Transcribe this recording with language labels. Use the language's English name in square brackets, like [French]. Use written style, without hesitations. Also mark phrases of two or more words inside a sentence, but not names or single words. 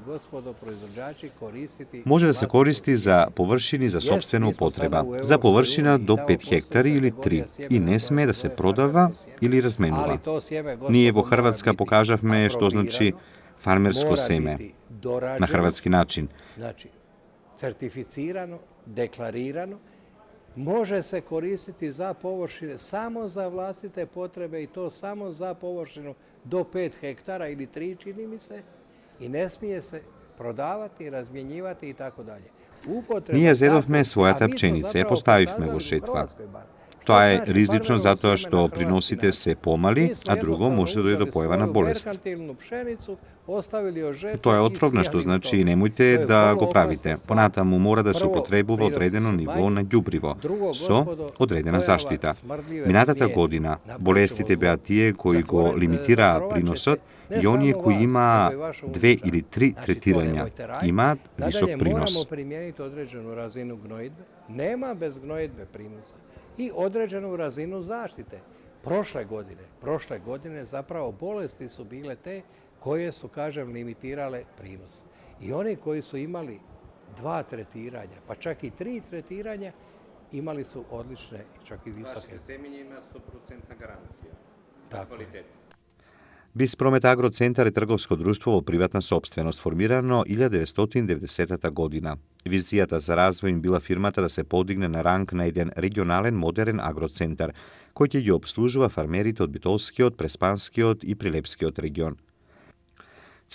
[Macedonian] Може да се користи за површини за сопствена употреба, за површина до 5 хектари или 3 и не сме да се продава или разменува. Ние во Хрватска покажавме што значи фармерско семе на хрватски начин. Значи, [Croatian] certificirano, deklarirano, može se koristiti za površine samo za vlastite potrebe i to samo za površinu do 5 hektara ili 3, čini mi se, i ne smije se prodavati, razmjenjivati i tako dalje. [Macedonian] Ние зедовме својата пченица, ја поставивме во шетва. Тоа е ризично затоа што приносите се помали, а друго може да дојде до појава на болест. Тоа е отровна, што значи немојте да го правите. Понатаму мора да се употребува одредено ниво на ѓубриво, со одредена заштита. Минатата година болестите беа тие кои го лимитираа приносот и оние кои имаа 2 или 3 третирања имаат висок принос. [Croatian] Nema bez gnojidbe prinosa i određenu razinu zaštite. Prošle godine zapravo bolesti su bile te koje su, kažem, limitirale prinos. I oni koji su imali 2 tretiranja, pa čak i 3 tretiranja, imali su odlične, čak i visoke. [Macedonian] Ваше семење има 100% гаранција за квалитет. Биспромет Агроцентар е трговско друштво во приватна сопственост, формирано 1990 година. Визијата за развој им била фирмата да се подигне на ранг на еден регионален модерен агроцентар, кој ќе ги обслужува фармерите од Битолскиот, Преспанскиот и Прилепскиот регион.